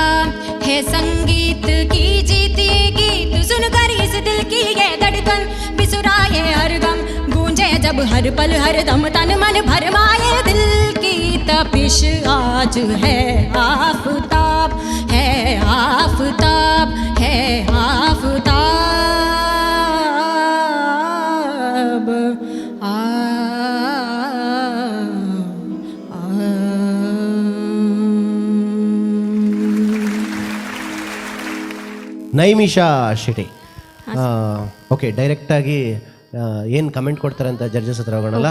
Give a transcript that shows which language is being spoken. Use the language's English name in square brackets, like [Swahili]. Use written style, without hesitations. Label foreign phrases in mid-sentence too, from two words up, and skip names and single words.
[Hindi] है संगीत की जीती गीत सुनकर इस दिल की ये धड़कन बिसुराए हर गम गूंजे जब हर पल हर दम तन मन भरमाए दिल की तपिश आज है आफताब है आफताब है आफताब [Kannada] ನೈಮಿಷಾ ಶೆಟ್ಟಿ. ಓಕೆ, ಡೈರೆಕ್ಟಾಗಿ ಏನು ಕಮೆಂಟ್ ಕೊಡ್ತಾರೆ ಅಂತ ಜಡ್ಜಸ್ ಹತ್ರ ಹೋಗೋಣಲ್ಲ.